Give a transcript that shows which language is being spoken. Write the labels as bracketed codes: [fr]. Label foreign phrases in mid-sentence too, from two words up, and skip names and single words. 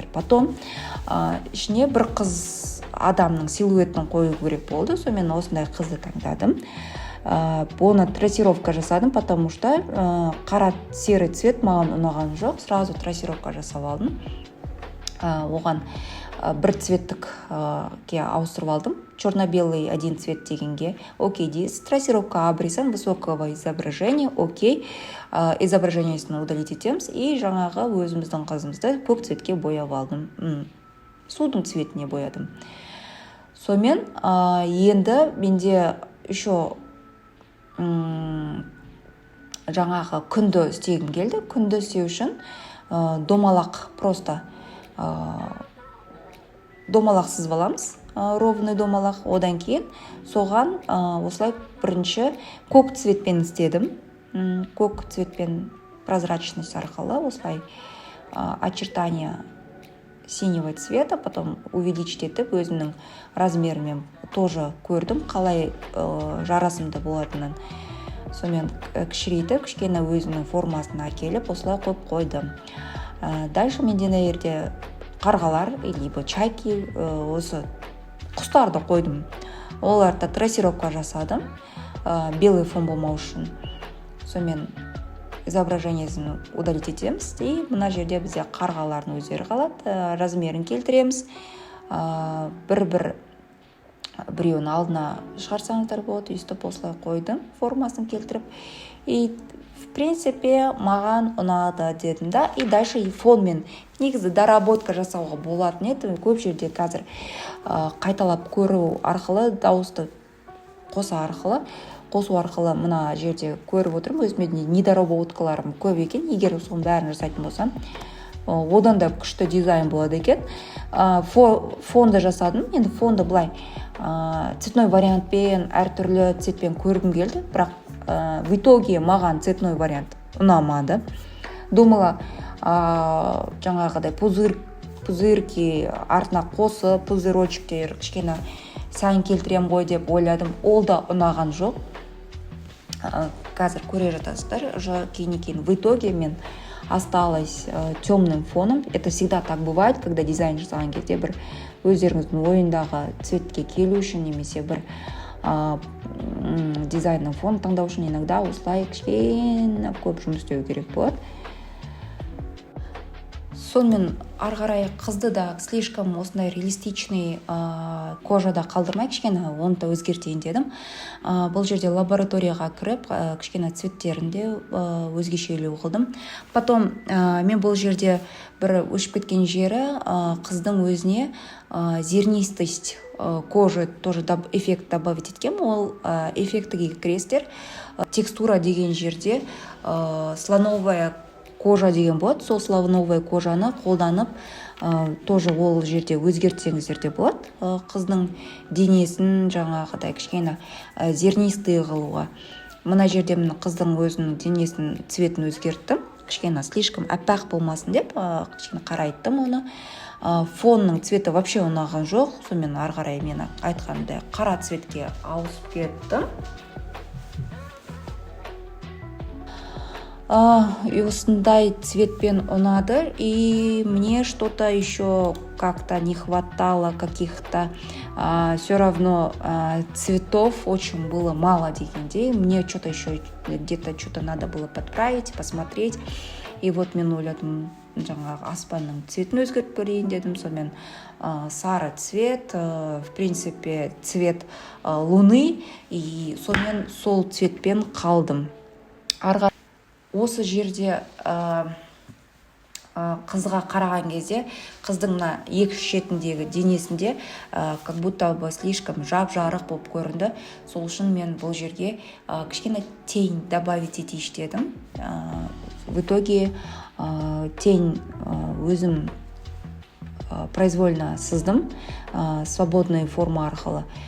[kk] Потом ішіне бір қыз адамның силуетін қою керек болды. Сонымен осындай қызды таңдадым. Бұны трассировка жасадым, [ru] потому что [kk] қара [ru] серый цвет [kk] маған ұнаған жоқ. Сразу трассировка жасап алдым. Оған бір цветікке ауыстырып алдым. [ru] Черно-белый один цвет [kk] дегенге окей дейсіз. [ru] Трассировка обрезан высокого изображения, окей. [kk] Изображениесін удалить етеміз. И жаңағы өзіміздің қызымызды көк цветке бояп алдым. Судың цветіне боядым. Сонымен енді менде еще жаңағы күнді істегім келді. Күнді істеу үшін домалақ просто домалақ сызып аламыз. Ровный домалақ. Одан кейін соған осылай бірінші көк цветпен істедім. Көк цветпен прозрачность арқылы осылай [ru] очертания синего цвета, потом увеличить [kk] етіп өзімнің размерімен тоже көрдім, қалай жарасымды болатынын. Сонымен кішірейтіп, кішкене өзінің формасына әкеліп, осылай қойып қойдым. Дальше менде на жерде қарғалар, [ru] либо чайки, [kk] осы құстарды қойдым. Оларда трассировка жасадым, белый фон болмау үшін. Сонымен изображениесін удалить етеміз. И мына жерде бізде қарғалардың өздері қалады. Размерін келтіреміз. Бір біреуін алдына шығарсаңыздар болады. Өйстіп осылай қойдым формасын келтіріп. [ru] И в принципе [kk] маған ұнады дедім да. [ru] И дальше [kk] фонмен негізі доработка жасауға болатын еді. Көп жерде қазір қайталап көру арқылы, дауысты қосу арқылы мына жерде көріп отырмын. Өзіме недоработкаларым көп екен. Егер соның бәрін жасайтын болсам, одан да күшті дизайн болады екен. Фонды жасадым. Енді фонды былай цветной вариантпен, әртүрлі цветпен көргім келді. Бірақ [ru] в итоге [kk] маған цветной вариант ұнамады. Думала, жаңағыдай пузырки артына қосып, пузырочектер кішкене сән келтірем ғой деп ойладым. Ол да ұнаған жоқ. Қазір көре жатасыздар. [ru] Кейін в итоге мен осталась темным фоном. Это всегда так бывает, когда дизайн [kk] жасаған кезде бір өздеріңіздің ойындағы цветке келу үшін немесе бір дизайнның фон таңдау үшін иногда осылай кішкене көп жұмыс істеу керек болады. Сонымен арғарай қызды да слишком осындай реалистичный кожада қалдырмай кішкене оны да өзгертейін дедім. Бұл жерде лабораторияға кіріп кішкене цветтерінде өзгешелеу қылдым. Потом мен бұл жерде бір өшіп кеткен жері қыздың өзіне [ru] зернистость кожи тоже эффект добавить [kk] еткен. Ол эффектіге кіресіздер. Текстура деген жерде [ru] слоновая кожа [kk] деген болады. Сол [ru] слоновая кожаны [kk] қолданып тоже ол жерде өзгертсеңіздер де болады. Қыздың денесін жаңағыдай кішкене зернистый қылуға. Мына жерде қыздың өзінің денесінің цветін өзгерттім. Кішкене слишком аппақ болмасын деп кішкене қарайттым оны. Фонның цветі вообще ұнаған жоқ. Сонымен арғарай мен айтқандай қара цветке ауысып кеттім. И осындай цветпен ұнады. [ru] И мне что-то еще как-то не хватало каких-то все равно цветов очень было мало дегендей. Мне что-то еще где-то что-то надо было подправить, посмотреть. И вот [kk] мен ойладым, жаңағы аспанның цветін өзгертіп көрейін дедім. Сонымен сары [ru] цвет, в принципе, цвет луны. [kk] И сонымен сол цветпен қалдым. Осы жерде қызға қараған кезде қыздың мына екі шетіндегі денесінде [ru] как будто бы слишком [kk] жап-жарық болып көрінді. Сол үшін мен бұл жерге кішкене [ru] тень добавить [kk] етейін дедім. [ru] В итоге тень өзім произвольно сыздым, свободная форма арқылы.